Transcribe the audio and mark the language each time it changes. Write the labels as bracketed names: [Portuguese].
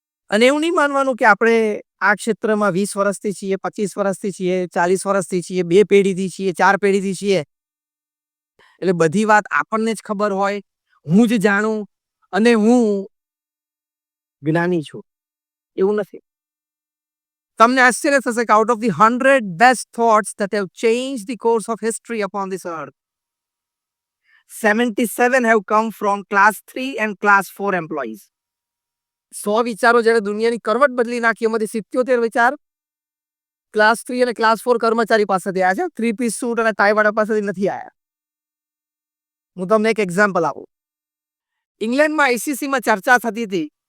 [Gujarati] અને એવું નહીં માનવાનું કે આપણે આ ક્ષેત્રમાં 20 વર્ષથી છીએ, 25 વર્ષથી છીએ, 40 વર્ષથી છીએ, 2 પેઢીથી છીએ, 4 પેઢીથી છીએ, એટલે બધી વાત આપણને જ ખબર હોય, હું જ જાણું અને હું જ્ઞાની છું. એવું નથી. તમને આશ્ચર્ય થશે કે [English] Out of the 100 best thoughts that have changed the course of history upon this earth, 77 have come from class 3 and class 4 employees. [Gujarati] 100 વિચારો જ્યારે દુનિયાની કરવટ બદલી નાખી, એમાંથી 77 વિચાર ક્લાસ 3 અને ક્લાસ 4 કર્મચારી પાસેથી આવ્યા છે, 3 પીસ સૂટ અને ટાઈ વાળા પાસેથી નથી આવ્યા. હું તમને એક એક્ઝામ્પલ આપું. ઇંગ્લેન્ડમાં આઈસીસીમાં ચર્ચા થતી હતી.